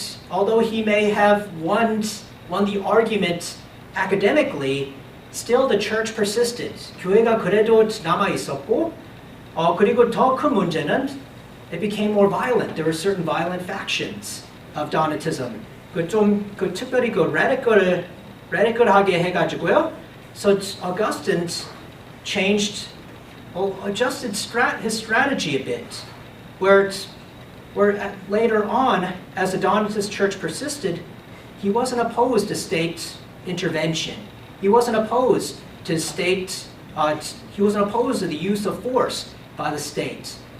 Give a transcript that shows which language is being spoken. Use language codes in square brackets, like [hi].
[en] Although he may have won the argument academically, still the church persisted. [ko] 교회가 그래도 남아 있었고, 그리고 더 큰 문제는 [en] it became more violent. There were certain violent factions of Donatism. [ko] 특별히 그 radical하게 해가지고요. [en] So Augustine adjusted his strategy a bit, where later on, as the Donatist Church persisted, he wasn't opposed to state intervention. He wasn't opposed to he wasn't opposed to the use of force by the state.